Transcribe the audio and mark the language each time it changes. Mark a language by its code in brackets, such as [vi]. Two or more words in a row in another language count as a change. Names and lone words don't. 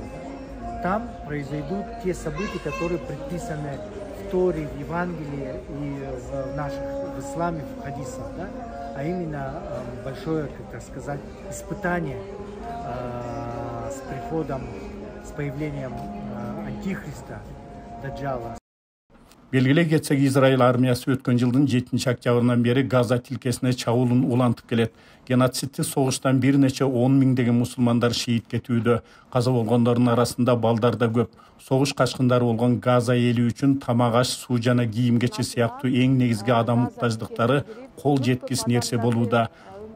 [ru] Там произойдут те события, которые предписаны в Торе, в Евангелии и в исламе, в хадисах. Да? А именно большое, как так сказать, испытание с приходом, с появлением антихриста, Даджала. [ky] Белгилей кетсек, Израиль армиясы өткөн жылдын 7-октябрынан бери Газа тилкесине чабуулун улантып келет. Геноцидти согуштан бир нече 10 миңдеген мусулмандар шейит кетүүдө. Каза болгондордун арасында балдар да көп. Согуш качкындары болгон Газа эли үчүн тамак аш, суу жана кийим-кечи сыяктуу эң негизги адам муктаждыктары кол жеткис нерсе болууда.